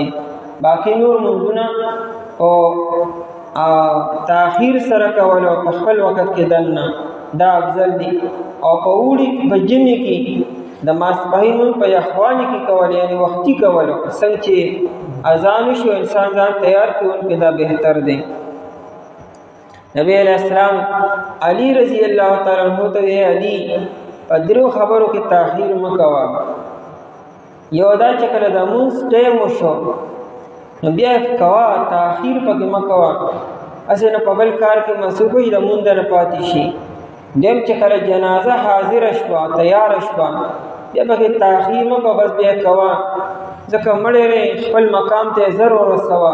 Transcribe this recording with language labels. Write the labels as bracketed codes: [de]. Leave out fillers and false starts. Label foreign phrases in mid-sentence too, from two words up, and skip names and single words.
[ps] باقي نور مونځونه او تاخیر سره کولو په خپل وخت کې دننه دا افضل دي. او په اوړي په ژمي کې د ماسپښین مونځ په یخوالي کې کول، یعنی وختي کولو، څنګه چې اذان وشي انسان ځان تیار کړي نو دا بهتر دی. نبی [ar] علیہ السلام [ps] علی [ar] رضی اللہ تعالیٰ عنہ [ps] ته وی علی په درو خبرو کې تاخیر مه کوه. یو دا چې کله د مونځ ټیم وشو نو بیا کوه، تاخیر پکې مه کوه، هسې نه په بل کار کې مصروف وي د مونځ نه پاتې شي. دویم چې کله جنازه حاضره شوه، تیاره شوه، بیا پکې تاخیر مه کوه، بس بیا کوه، ځکه مړی دی خپل مقام ته زر ورسوه.